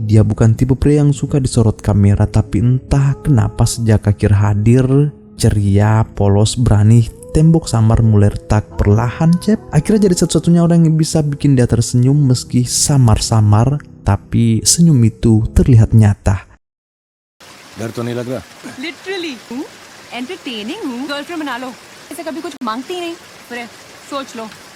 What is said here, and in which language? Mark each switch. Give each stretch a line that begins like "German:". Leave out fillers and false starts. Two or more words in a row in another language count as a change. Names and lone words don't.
Indonesian: Dia bukan tipe pria yang suka disorot kamera, tapi entah kenapa sejak Akira hadir, ceria, polos, berani, tembok Samar mulai retak perlahan. Akira jadi satu-satunya orang yang bisa bikin dia tersenyum meski samar-samar, tapi senyum itu terlihat nyata.
Hindi: डर तो नहीं लग रहा?
English: literally entertaining
Hindi: हूँ। गर्लफ्रेंड बना लो, ऐसे कभी कुछ मांगती नहीं, फिर सोच लो।